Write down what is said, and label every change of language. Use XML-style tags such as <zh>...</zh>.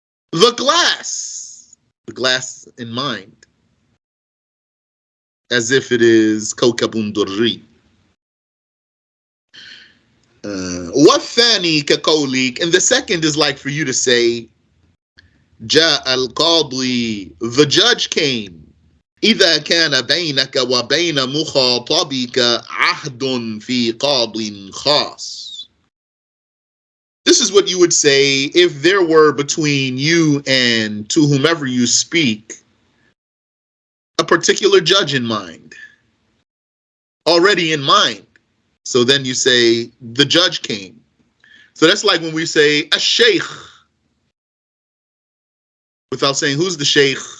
<en>The glass in mind, as if it is kawkabun durri.</en> <ar>Wathani kaqawlik,</ar> <en>and the second is like for you to say,</en> <ar>Ja al-qadi,</ar> <en>the judge came.</en> <ar>إذا كان بينك وبين مخاطبك عهد في قاض خاص.</ar> <en>This is what you would say if there were between you and to whomever you speak a particular judge in mind, already in mind. So then you say the judge came. So that's like when we say a sheikh without saying who's the sheikh.</en>